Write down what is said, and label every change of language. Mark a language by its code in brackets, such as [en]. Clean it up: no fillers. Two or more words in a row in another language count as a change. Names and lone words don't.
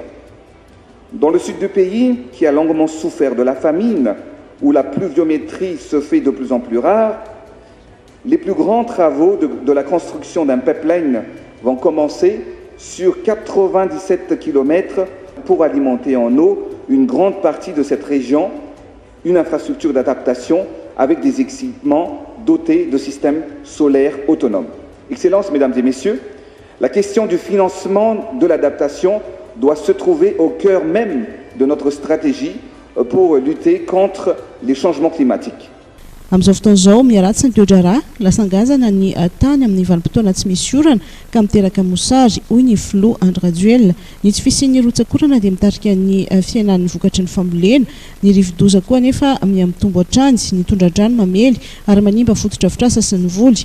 [fr] Dans le sud du pays, qui a longuement souffert de la famine, où la pluviométrie se fait de plus en plus rare, Les plus grands travaux de la construction d'un pipeline vont commencer sur 97 km pour alimenter en eau une grande partie de cette région, une infrastructure d'adaptation avec des équipements dotés de systèmes solaires autonomes. Excellences, Mesdames et Messieurs, la question du financement de l'adaptation doit se trouver au cœur même de notre stratégie pour lutter contre les changements climatiques. [mg] Amin'izao fotoana izao miaratsy ny toedrarà lasangazana ny tany amin'ny vanim-potoana tsy misy orana ka miteraka mosary hoy ny Flo Andradjuel. Ny tsy fisian'ny rotsakorana dia mitarika ny fiainan'ny vokatry ny fambolena. Ny rivo-doza koa nefa miamitombo hatrany, ny tondra-drano mamely ary manimba fotodrafitrasa sy ny voly.